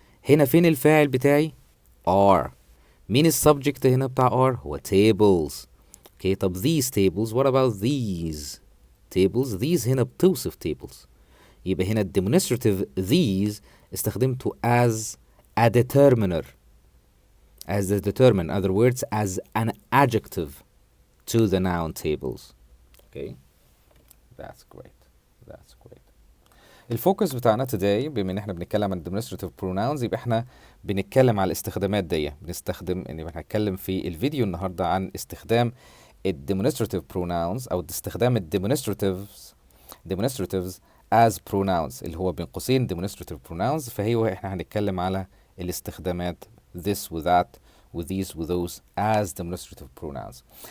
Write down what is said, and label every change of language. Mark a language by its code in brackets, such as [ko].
[ar] هنا فين الفاعل بتاعي؟ are. مين السبجكت هنا بتاع are؟ هو tables. [en] Okay, طب these tables what about these tables؟ these [ar] هنا بتوصف [en] tables، يبقى هنا demonstrative these استخدمته as a determiner، in other words as an adjective to the noun tables. Okay, that's great. [ar] الفوكس بتاعنا today بما ان احنا بنتكلم عن demonstrative pronouns، يبقى احنا بنتكلم على الاستخدامات دي، هنتكلم في الفيديو النهارده عن استخدام demonstrative pronouns او استخدام demonstratives as pronouns، اللي هو بين قوسين demonstrative pronouns. احنا هنتكلم على الاستخدامات this و that و these و those as demonstrative pronouns.